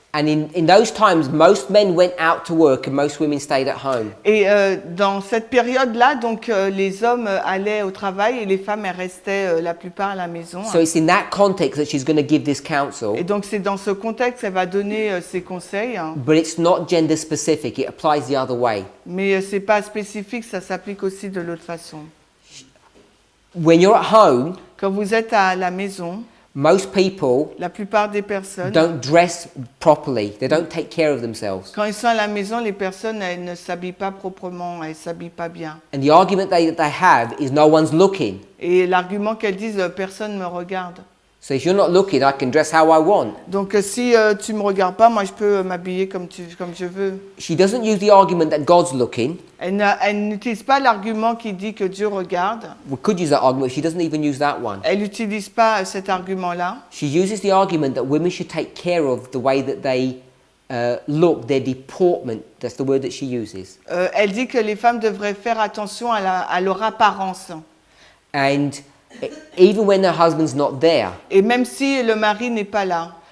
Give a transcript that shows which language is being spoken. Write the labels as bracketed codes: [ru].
[en] and in those times, most men went out to work and most women stayed at home. [fr] Et dans cette période-là, donc les hommes allaient au travail et les femmes elles restaient la plupart à la maison. [en] So it's in that context that she's going to give this counsel, [fr] Et donc c'est dans ce contexte qu'elle va donner ses conseils, [en] but it's not gender specific. It applies the other way. [fr] mais c'est pas spécifique, ça s'applique aussi de l'autre façon. [en] When you're at home, [fr] Quand vous êtes à la maison, [en] most people [fr] la plupart des personnes, [en] don't dress properly. They don't take care of themselves. [fr] quand ils sont à la maison, les personnes elles ne s'habillent pas proprement, elles s'habillent pas bien. [en] And the argument they have is no one's looking. [fr] Et l'argument qu'elles disent, personne me regarde. [en] So if you're not looking, I can dress how I want. [fr] Donc si tu me regardes pas, moi je peux m'habiller comme je veux. [en] She doesn't use the argument that God's looking. [fr] Elle n'utilise pas l'argument qui dit que Dieu regarde. [en] We could use that argument. She doesn't even use that one. [fr] Elle n'utilise pas cet argument-là. [en] She uses the argument that women should take care of the way that they look, their deportment. That's the word that she uses. [fr] Elle dit que les femmes devraient faire attention à leur apparence. [en] And even when their husband's not there. [fr] Et même si le mari n'est pas là.